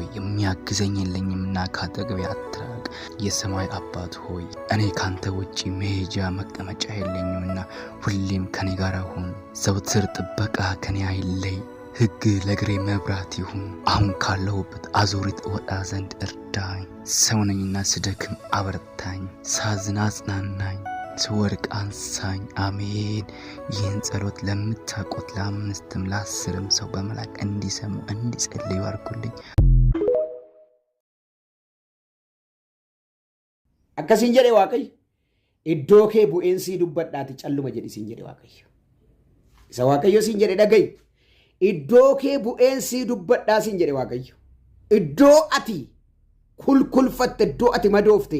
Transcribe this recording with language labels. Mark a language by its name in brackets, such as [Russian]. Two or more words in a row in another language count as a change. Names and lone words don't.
[Amharic] የሚያግዘኝ የለኝምና ካጠገቤ አትራቅ። የሰማይ አባት ሆይ እኔ ካንተ ውጪ መሄጃ መቀመጫ የለኝምና ሁሌም ከኔ ጋር ሁን። ዘውትር ጥበቃ ከኔ አይለይ። ሕግ ለግሬ መብራት ይሁን። አሁን ካለሁበት አዙሪት ወጣ ዘንድ እርዳኝ። ሰው ነኝና ስደክም አበርታኝ። ሳዝን አጽናናኝ፣ ስወድቅ አንሳኝ። አሜን። ይህን ጸሎት ለምታውቁት ለ5ም ለ10ም ሰው በመላክ እንዲሰሙ እንዲጸልዩ አድርጉልኝ። [Oromo] akkasiin jedhe waaqayyo iddoo kee bu'eensi dubbadhaati calluma jedhi siin jedhe waaqayyo isa waaqayyo siin jedhe dhaga'i iddoo kee bu'eensi dubbadhaa siin jedhe waaqayyo iddoo ati kulkulfatte iddoo ati madoofte